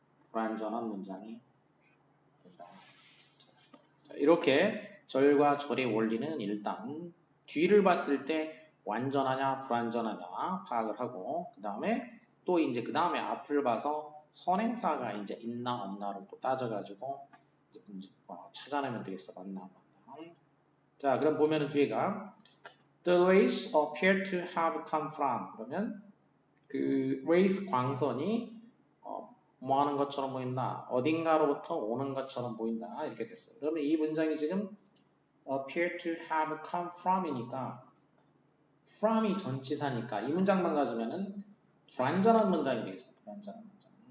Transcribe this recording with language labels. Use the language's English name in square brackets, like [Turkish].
[Korean] 불완전한 문장이 된다. 자, 이렇게 절과 절의 원리는 일단 뒤를 봤을 때 완전하냐 불완전하냐 파악을 하고 그 다음에 또 이제 그 다음에 앞을 봐서 선행사가 이제 있나 없나를 또 따져가지고 이제 찾아내면 되겠어. 맞나 안 맞나. 자, 그럼 보면은 뒤에가 [English] The rays appear to have come from. [Korean] 그러면 그 rays 광선이 뭐 하는 것처럼 보인다. 어딘가로부터 오는 것처럼 보인다. 이렇게 됐어요. 그러면 이 문장이 지금 appear to have come from이니까 from이 전치사니까 이 문장만 가지면은 불완전한 문장이 되겠어요. 불완전한 문장.